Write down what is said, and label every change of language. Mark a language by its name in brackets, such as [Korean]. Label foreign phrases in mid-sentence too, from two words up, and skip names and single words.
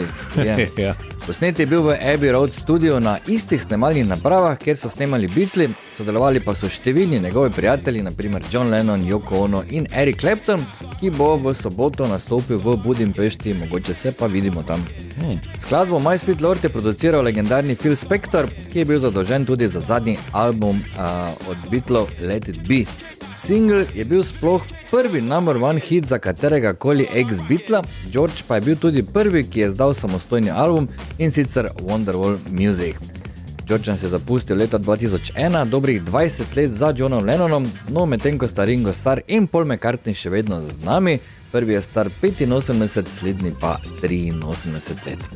[Slovenian] Posnet je bil v Abbey Road studiu na istih snemalnih napravah, kjer so snemali Beatli, sodelovali pa so številni njegovi prijatelji, naprimer John Lennon, Yoko Ono in Eric Clapton, ki bo v soboto nastopil v Budimpešti, mogoče se pa vidimo tam. Skladbo My Sweet Lord je produciral legendarni Phil Spector, ki je bil zadolžen tudi za zadnji album od Beatlov Let It Be. Single je bil sploh prvi [English] number one hit [Slovenian] za katerega koli ex-Beatla, George pa je bil tudi prvi, ki je izdal samostojni album, in sicer Wonderwall Music. George nas je zapustil leta 2001, dobrih 20 let za Johnom Lennonom, no medtem ko sta Ringo Starr in Paul McCartney še vedno z nami, prvi je star 85, slednji pa 83 let.